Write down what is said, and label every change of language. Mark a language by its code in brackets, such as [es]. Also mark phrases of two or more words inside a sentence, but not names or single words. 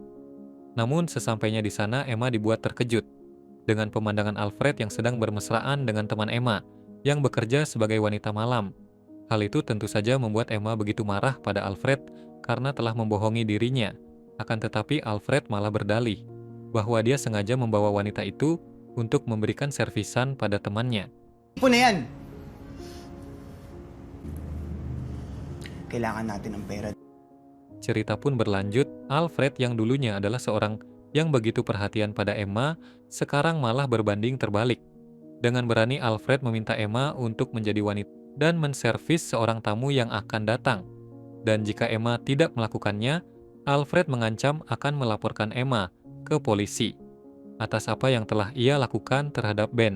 [id] Namun sesampainya di sana Emma dibuat terkejut dengan pemandangan Alfred yang sedang bermesraan dengan teman Emma yang bekerja sebagai wanita malam. Hal itu tentu saja membuat Emma begitu marah pada Alfred karena telah membohongi dirinya. Akan tetapi Alfred malah berdalih bahwa dia sengaja membawa wanita itu untuk memberikan servisan pada temannya. [tl] Ipon na yan. Kailangan natin ng pera. [id] Cerita pun berlanjut, Alfred yang dulunya adalah seorang yang begitu perhatian pada Emma, sekarang malah berbanding terbalik. Dengan berani Alfred meminta Emma untuk menjadi wanita dan menservis seorang tamu yang akan datang. Dan jika Emma tidak melakukannya, Alfred mengancam akan melaporkan Emma ke polisi atas apa yang telah ia lakukan terhadap Ben.